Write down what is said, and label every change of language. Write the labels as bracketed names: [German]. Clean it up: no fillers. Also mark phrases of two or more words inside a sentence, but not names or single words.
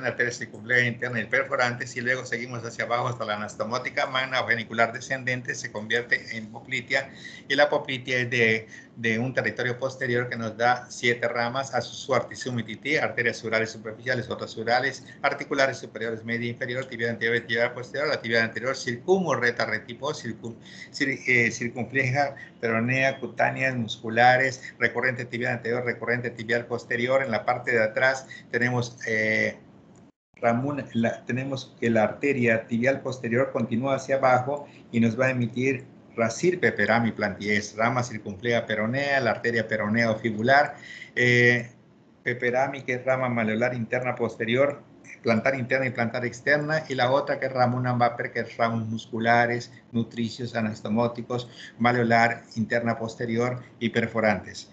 [Spanish] arterias circunfleja interna y perforantes, y luego seguimos hacia abajo hasta la anastomótica magna o genicular descendente, se convierte en poplitea, y la poplitea es de un territorio posterior que nos da 7 ramas a su artisummititi, arterias surales superficiales, otras surales, articulares superiores, media e inferior, tibial anterior y tibial posterior, la tibial anterior circumorreta retipo, circunfleja, peronea, cutáneas, musculares, recurrente tibial anterior, recurrente tibial posterior. En la parte de atrás tenemos tenemos que la arteria tibial posterior continúa hacia abajo y nos va a emitir racir peperami plantiés, rama circunfleja peronea, la arteria peronea o fibular, peperami, que es rama maleolar interna posterior, plantar interna y plantar externa, y la otra que es ramuna Mbaper, que es ramos musculares, nutricios, anastomóticos, maleolar, interna posterior y perforantes.